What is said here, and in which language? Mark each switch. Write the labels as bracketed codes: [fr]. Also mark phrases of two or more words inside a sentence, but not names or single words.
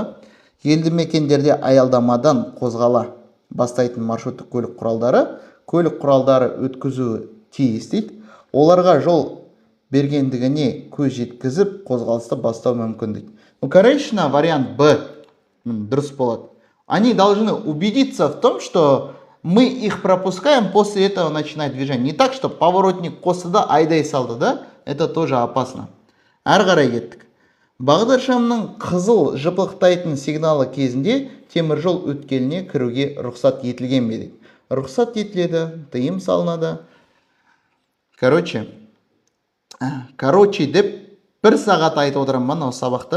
[kk] Елді мекендерде аялдамадан қозғала бастайтын маршруттық көлік құралдары өткізуі тиіс дейді. Оларға жол бергендігіне көз жеткізіп, қозғалысты бастау мүмкін дейді. Конечно, вариант Б дұрыс болады. [ru] Они должны убедиться в том, что мы их пропускаем, после этого начинать движение. Не так, что поворотник [kk] қосты да, айдай салды, да? [ru] Это тоже опасно. [kk] Әрі қарай кеттік. Бағдаршамның қызыл жыпылықтайтын сигналы кезінде теміржол өткеліне кіруге рұқсат етілген бе дейді. Рұқсат етіледі, тыйым салынады. Короче деп бір сағат айтып отырамын мынау сабақты.